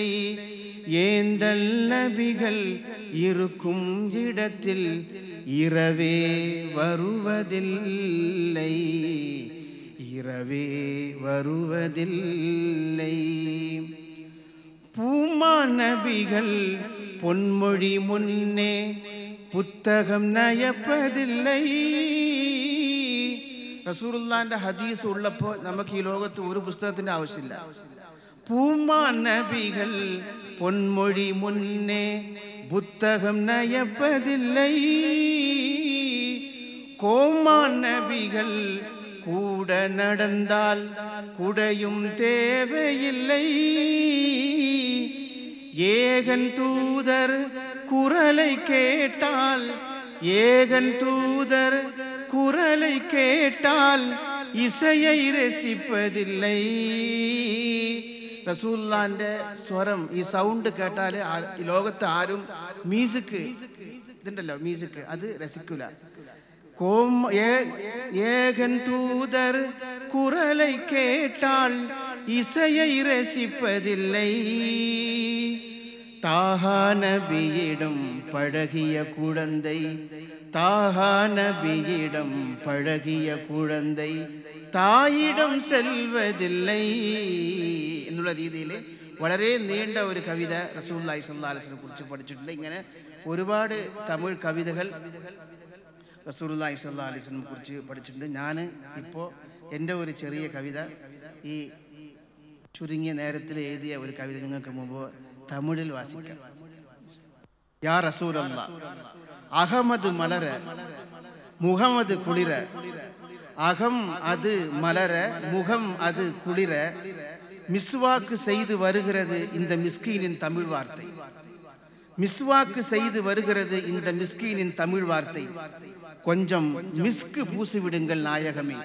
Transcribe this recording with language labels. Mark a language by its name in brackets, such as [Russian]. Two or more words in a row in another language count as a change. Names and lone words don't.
[Tamil] ஏந்தல் நபிகள் இருக்கும் இடத்தில் இரவே வருவதில்லை, இரவே வருவதில்லை. பூமா நபிகள் பொன்மொழி முன்னே புத்தகம் நயப்பதில்லை. [Malayalam] റസൂലുള്ളാഹിന്റെ ഹദീസ് ഉള്ളപ്പോൾ നമുക്ക് ഈ ലോകത്ത് ഒരു പുസ്തകത്തിന്റെ ആവശ്യമില്ല. [Tamil] பூமா நபிகள் பொன்மொழி முன்னே புத்தகம் நயப்பதில்லை. கோமா நபிகள் கூட நடந்தால் குடையும் தேவையில்லை. ஏகன் தூதர் குரலை கேட்டால், ஏகன் தூதர் குரலை கேட்டால் இசையை ரசிப்பதில்லை. [Malayalam] റസൂലുള്ളാഹിന്റെ സ്വരം, ഈ സൗണ്ട് കേട്ടാൽ ഈ ലോകത്ത് ആരും മ്യൂസിക് ഇതുണ്ടല്ലോ, മ്യൂസിക് അത് രസിക്കൂല. [Tamil] ஏகன் தூதர் குரலை கேட்டால் இசையை ரசிப்பதில்லை. தாஹா நபியிடம் பழகிய குழந்தை, தாஹா நபியிடம் பழகிய குழந்தை தாயிடம் செல்வதில்லை [Malayalam] എന്നുള്ള രീതിയിൽ വളരെ നീണ്ട ഒരു കവിത റസൂലുള്ളാഹി [Arabic] صلى الله عليه وسلم [Malayalam] കുറിച്ച് പഠിച്ചിട്ടുണ്ട്. ഇങ്ങനെ ഒരുപാട് തമിഴ് കവിതകൾ റസൂലുള്ളാഹി [Arabic] صلى الله عليه وسلم [Malayalam] കുറിച്ച് പഠിച്ചിട്ടുണ്ട്. ഞാൻ ഇപ്പോൾ എൻ്റെ ഒരു ചെറിയ കവിത, ഈ ചുരുങ്ങിയ നേരത്തിൽ എഴുതിയ ഒരു കവിത നിങ്ങൾക്ക് മുമ്പ് തമിഴിൽ വാസിക്കാം. [Arabic] يا رسول الله, [Tamil] அஹமது மலர முஹம்மது குளிர, அகம் அது மலர முகம் அது குளிர, மிஸ்வாக்கு செய்து வருகிறது இந்த மிஸ்கீனின் தமிழ் வார்த்தை. மிஸ்வாக்கு செய்து வருகிறது இந்த மிஸ்கீனின் தமிழ் வார்த்தை. கொஞ்சம் மிஸ்கு பூசிவிடுங்கள் நாயகமே.